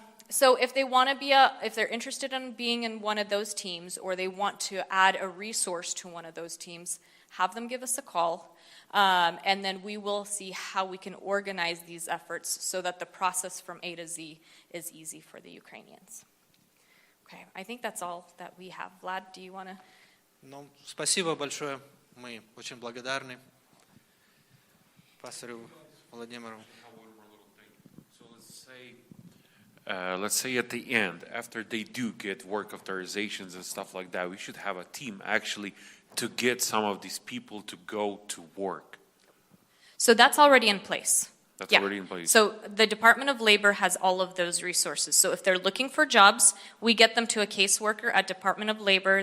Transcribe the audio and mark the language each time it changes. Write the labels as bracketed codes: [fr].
[en] So if they want to if they're interested in being in one of those teams, or they want to add a resource to one of those teams, have them give us a call. And then we will see how we can organize these efforts so that the process from A to Z is easy for the Ukrainians. Okay, I think that's all that we have. Vlad, do you want to? [ru] Ну, спасибо большое. Мы очень благодарны пастору Владимиру. [en] So let's say at the end, after they do get work authorizations and stuff like that, we should have a team actually to get some of these people to go to work. So that's already in place. That's Yeah. already in place. So the Department of Labor has all of those resources. So if they're looking for jobs, we get them to a caseworker at Department of Labor.